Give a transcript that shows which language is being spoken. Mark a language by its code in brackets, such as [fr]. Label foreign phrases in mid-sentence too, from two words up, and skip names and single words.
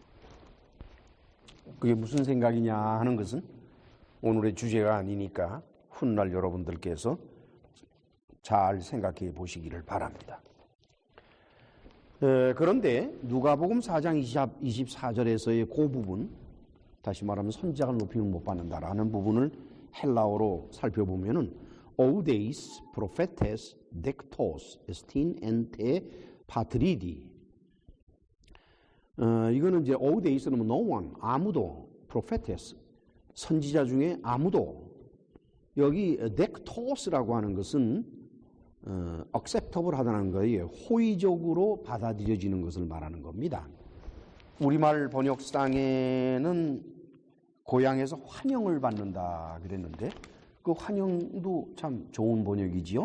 [ko] 그게 무슨 생각이냐 하는 것은 오늘의 주제가 아니니까 훗날 여러분들께서 잘 생각해 보시기를 바랍니다. 그런데 누가복음 4장 24절에서의 그 부분, 다시 말하면 선지자가 높임을 못 받는다라는 부분을 헬라어로 살펴보면은 [el] οὐδεὶς προφήτης δεκτός ἐστιν ἐν τῇ πατρίδι. [ko] 이거는 이제 oudeis는 [en] no one, [ko] 아무도, prophetes 선지자 중에 아무도. 여기 dektos라고 하는 것은 acceptable 하다는 거예요. 호의적으로 받아들여지는 것을 말하는 겁니다. 우리말 번역상에는 고향에서 환영을 받는다 그랬는데 그 환영도 참 좋은 번역이지요.